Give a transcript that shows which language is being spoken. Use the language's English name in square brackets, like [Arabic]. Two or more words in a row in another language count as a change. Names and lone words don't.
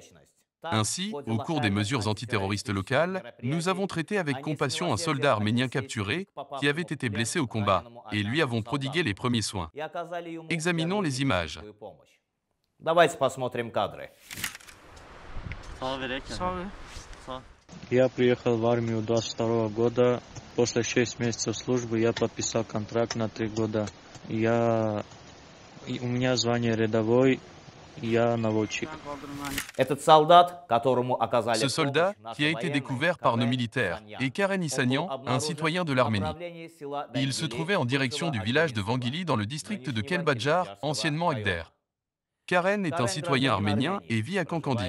[French] Ainsi, au cours des mesures antiterroristes locales, nous avons traité avec compassion un soldat arménien capturé, qui avait été blessé au combat, et lui avons prodigué les premiers soins. Examinons les images. Sorry. [Russian] Я приехал в армию 22 года. После 6 месяцев службы я подписал контракт на 3 года. У меня звание рядовой, я наводчик. [French] Ce soldat, qui a été découvert par nos militaires, est Karen Issanian, un citoyen de l'Arménie. Il se trouvait en direction du village de Vangili dans le district de Kelbadjar, anciennement Agder. Karen est un citoyen arménien et vit à Kankandi.